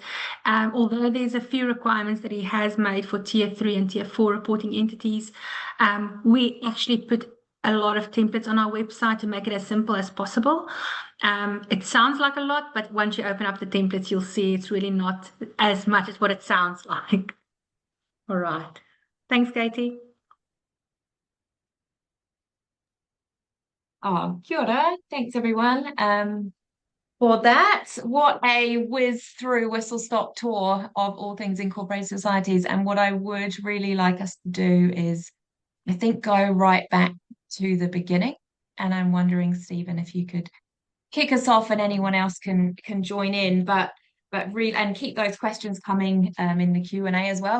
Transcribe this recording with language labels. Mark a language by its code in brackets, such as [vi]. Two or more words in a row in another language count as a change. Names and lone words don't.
[en] Although there's a few requirements that he has made for Tier 3 and Tier 4 reporting entities, we actually put a lot of templates on our website to make it as simple as possible. It sounds like a lot, but once you open up the templates, you'll see it's really not as much as what it sounds like. All right. Thanks, Katie. [mi] Oh, kia ora. [en] Thanks, everyone. For that, what a whiz through whistle-stop tour of all things incorporated societies. And what I would really like us to do is, I think, go right back to the beginning. And I'm wondering, Stephen, if you could kick us off, and anyone else can join in, but really, and keep those questions coming in the Q&A as well.